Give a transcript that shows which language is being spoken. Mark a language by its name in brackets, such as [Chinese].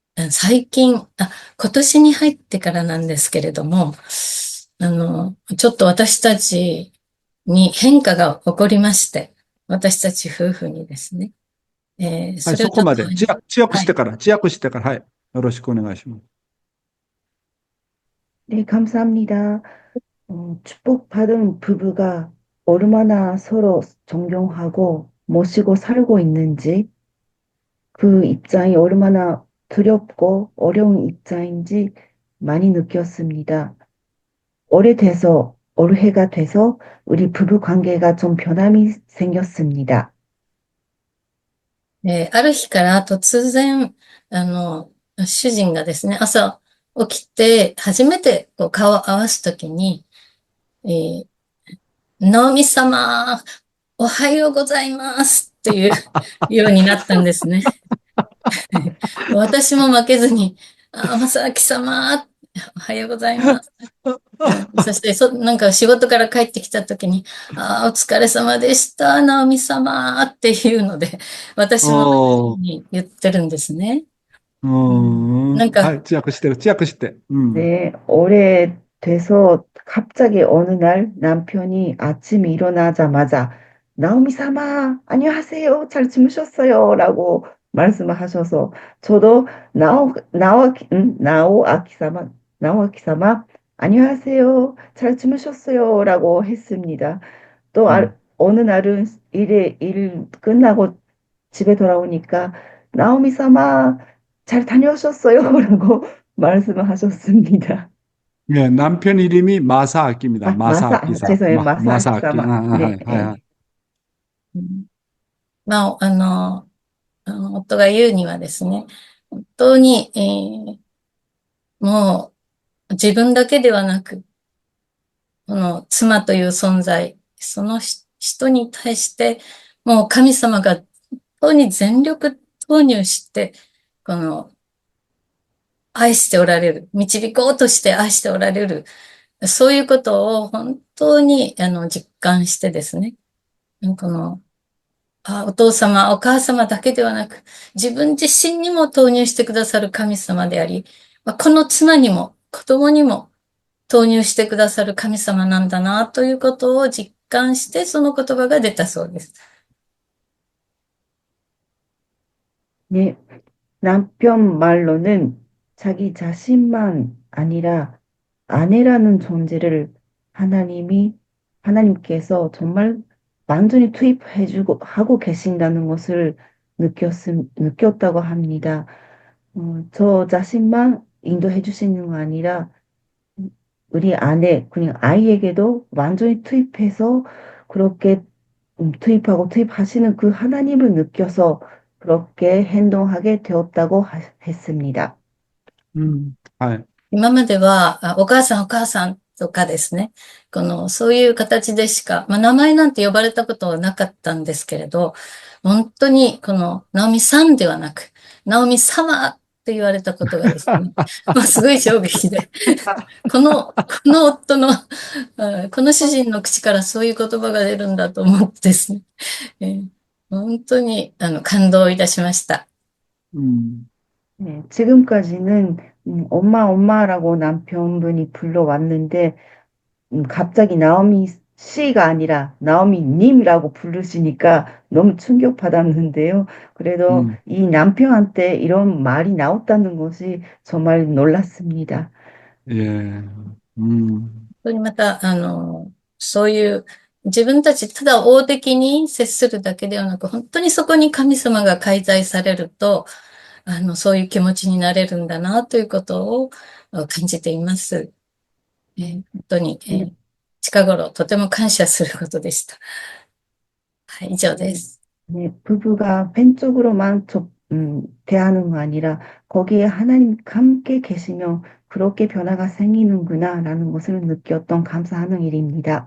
[Japanese] 最近、今年に入ってからなんですけれども、ちょっと私たちに変化が起こりまして、私たち夫婦にですね。それをちょっと、そこまで、知訳してから、はい。よろしくお願いします。 [Korean] 네, 감사합니다. 축복받은 부부가 얼마나 서로 존경하고 모시고 살고 있는지, 그 입장이 얼마나 두렵고 어려운 입장인지 많이 느꼈습니다. 올해가 돼서 우리 부부 관계가 좀 변함이 생겼습니다. [Japanese] ある日から突然、主人がですね、朝起きて初めてこう顔を合わすときに、ナオミ様、おはようございますっていうようになったんですね。私も負けずに、正明様、おはようございます。そしてなんか仕事から帰ってきたときに、お疲れ様でした、ナオミ様っていうので、私もに言ってるんですね。なんか、はい、知訳して。 [Korean] 네, 오래돼서 갑자기 어느 날 남편이 아침에 일어나자마자 나오미 사마, 안녕하세요. 잘 주무셨어요. 라고 말씀을 하셔서, 저도 나오아키 사마, 안녕하세요. 잘 주무셨어요. 라고 했습니다. 또 음. 어느 날은 일 끝나고 집에 돌아오니까, 나오미 사마, 잘 다녀오셨어요. 라고 말씀을 하셨습니다. 예, 남편 이름이 마사아키입니다. 마사아키さん. 죄송해요. 마사아키 마사아키. 사마. 네, 예. [Japanese] うんまあ、夫が言うにはですね、本当に、もう自分だけではなく、この妻という存在、その人に対して、もう神様が本当に全力投入して、この愛しておられる、導こうとして愛しておられる、そういうことを本当に実感してですね、このお父様、お母様だけではなく、自分自身にも投入してくださる神様であり、この妻にも子供にも投入してくださる神様なんだなということを実感して、その言葉が出たそうです。 [Korean] 네, 남편 말로는 자기 자신만 아니라 아내라는 존재를 하나님께서 정말 완전히 하고 계신다는 것을 느꼈다고 합니다. 저 자신만 인도해 주시는 거 아니라 우리 아내, 그냥 아이에게도 완전히 투입해서 그렇게 투입하시는 그 하나님을 느껴서 그렇게 행동하게 되었다고 했습니다. [Japanese] はい。今までは、お母さんお母さんとかですね、そういう形でしか、名前なんて呼ばれたことはなかったんですけれど、本当にナオミさんではなく、ナオミ様って言われたことがですね、すごい衝撃で、この夫の、この主人の口からそういう言葉が出るんだと思ってですね、本当に感動いたしました。 [Korean] 네, 지금까지는 엄마라고 남편분이 불러왔는데 갑자기 나오미 씨가 아니라 나오미 님이라고 부르시니까 너무 충격받았는데요. 그래도 이 남편한테 이런 말이 나왔다는 것이 정말 놀랐습니다. 예. [Japanese] 本当にまた、そういう自分たちただ大的に接するだけではなく、本当にそこに神様が介在されると、そういう気持ちになれるんだなということを感じています。本当に、近頃とても感謝することでした。はい、以上です。 [Korean] 네, 부부가 팬쪽으로만 대하는 거 아니라 거기에 하나님 함께 계시며 그렇게 변화가 생기는구나라는 것을 느꼈던 감사하는 일입니다.